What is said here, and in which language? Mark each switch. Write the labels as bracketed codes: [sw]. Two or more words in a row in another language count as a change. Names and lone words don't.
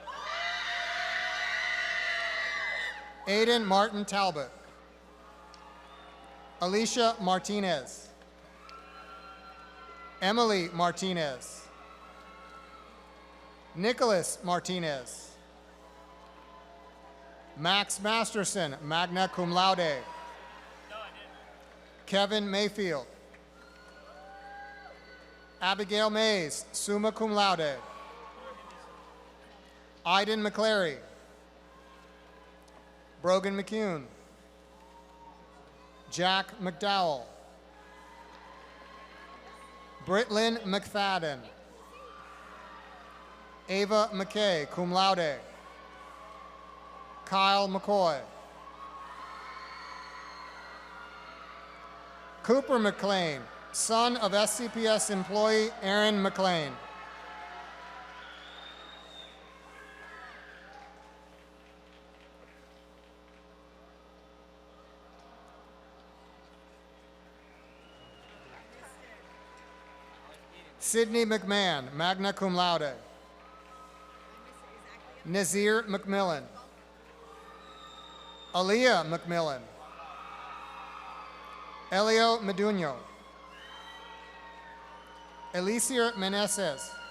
[en] Aiden Martin Talbot. Alicia Martinez. Emily Martinez. Nicholas Martinez. Max Masterson, [la] magna cum laude. [en] Kevin Mayfield. Abigail Mays, [la] summa cum laude. [en] Iden McClary. Brogan McCune. Jack McDowell. Britlyn McFadden. Ava McKay, [la] cum laude. [en] Kyle McCoy. Cooper McLean, son of SCPS employee Aaron McLean. Sydney McMahon, [la] magna cum laude. [en] Nazir McMillan. Aaliyah McMillan. Elio Meduno. Elisier Meneses.